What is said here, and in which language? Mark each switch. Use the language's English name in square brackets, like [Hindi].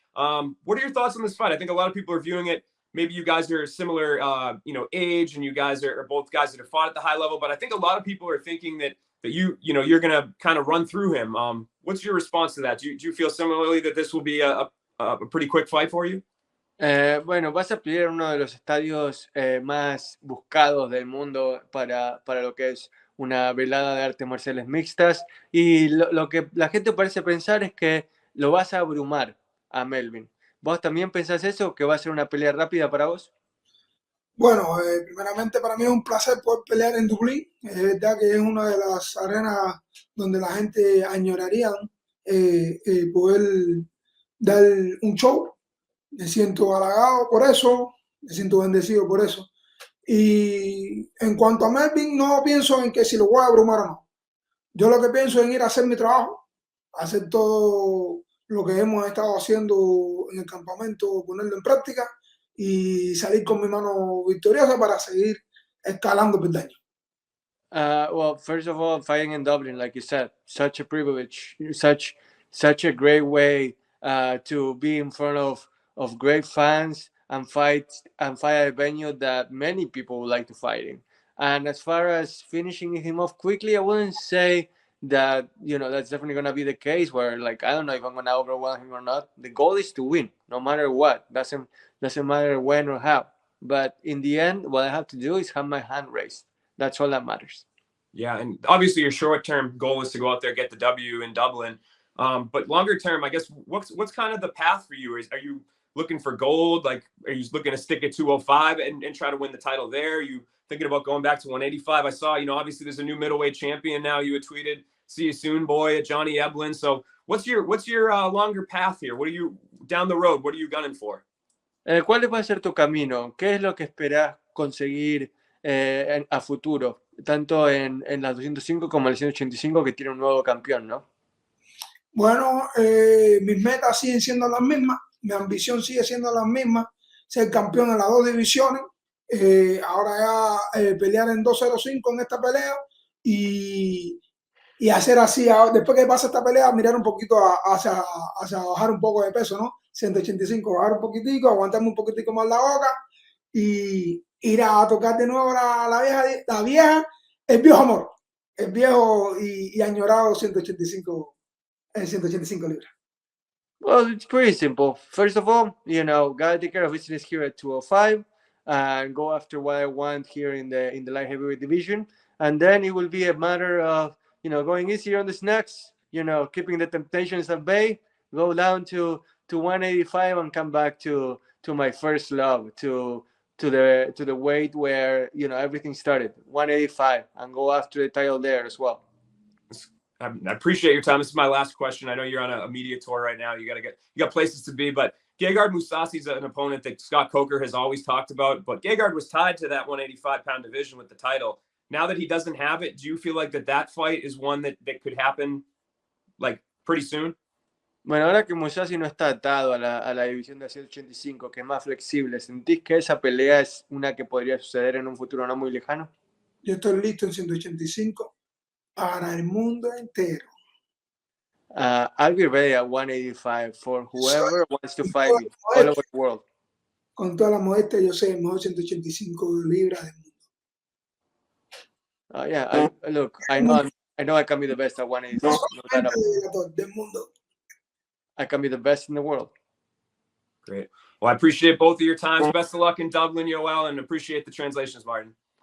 [English] What are your thoughts on this fight? I think a lot of people are viewing it. Maybe you guys are similar, age, and you guys are both guys that have fought at the high level. But I think a lot of people are thinking that you're going to kind of run through him. What's your response to that? Do you feel similarly that this will be a pretty quick fight for you? [Spanish] Bueno, vas a pelear en uno de los estadios más buscados del mundo para lo que es una velada de artes marciales mixtas, y lo que la gente parece pensar es que lo vas a abrumar a Melvin. ¿Vos también pensás eso, que va a ser una pelea rápida para vos? Bueno, primeramente para mí es un placer poder pelear en Dublín. Es verdad que es una de las arenas donde la gente añoraría poder dar un show. Me siento halagado por eso, me siento bendecido por eso. Y en cuanto a Melvin, no pienso en que si lo voy a abrumar o no. Yo lo que pienso es en ir a hacer mi trabajo, hacer todo lo que hemos estado haciendo en el campamento, ponerlo en práctica y salir con mi mano victoriosa para seguir escalando peldaños. [English] Well, first of all, fighting in Dublin, like you said, such a privilege, such a great way to be in front of great fans and fight at a venue that many people would like to fight in. And as far as finishing him off quickly, I wouldn't say that that's definitely gonna be the case. Where, like, I don't know if I'm gonna overwhelm him or not. The goal is to win, no matter what. Doesn't matter when or how. But in the end, what I have to do is have my hand raised. That's all that matters. Yeah, and obviously your short-term goal is to go out there, get the W in Dublin. But longer term, I guess, what's kind of the path for you? Are you looking for gold? Like, are you looking to stick at 205 and try to win the title there? Are you thinking about going back to 185? I saw, obviously there's a new middleweight champion now. You had tweeted, "See you soon, boy," at Johnny Eblin. So what's your longer path here? What are you down the road? What are you gunning for? [Spanish] ¿Cuál va a ser tu camino? ¿Qué es lo que esperás conseguir a futuro? Tanto en las 205 como en las 185, que tiene un nuevo campeón, ¿no? Bueno, mis metas siguen siendo las mismas, mi ambición sigue siendo la misma, ser campeón en las dos divisiones, ahora ya pelear en 205 en esta pelea y hacer así, después que pase esta pelea, mirar un poquito hacia bajar un poco de peso, ¿no? 185, bajar un poquitico, aguantarme un poquitico más la boca y ir a tocar de nuevo la vieja, el viejo amor, el viejo y añorado 185 libras. [English] Well, it's pretty simple. First of all, gotta take care of business here at 205 and go after what I want here in the light heavyweight division. And then it will be a matter of, going easier on the snacks, keeping the temptations at bay, go down to 185 and come back to my first love, to the weight where everything started, 185, and go after the title there as well. I appreciate your time. This is my last question. I know you're on a media tour right now. You got places to be, but Gegard Mousasi is an opponent that Scott Coker has always talked about. But Gegard was tied to that 185-pound division with the title. Now that he doesn't have it, do you feel like that fight is one that could happen like pretty soon? [Spanish] Bueno, ahora que Mousasi no está atado a la división de 185, que es más flexible, ¿sentís que esa pelea es una que podría suceder en un futuro no muy lejano? Yo estoy listo en 185 para el mundo entero. [English] I'll be ready at 185 for whoever wants to fight me all over the world. [Spanish] Con toda la modestia, yo soy el mejor 185 libras del mundo. [English] Yeah, look, I know I can be the best at 185. [Spanish] Del mundo. [English] I can be the best in the world. Great. Well, I appreciate both of your times. Best of luck in Dublin, Yoel, and appreciate the translations, Martin.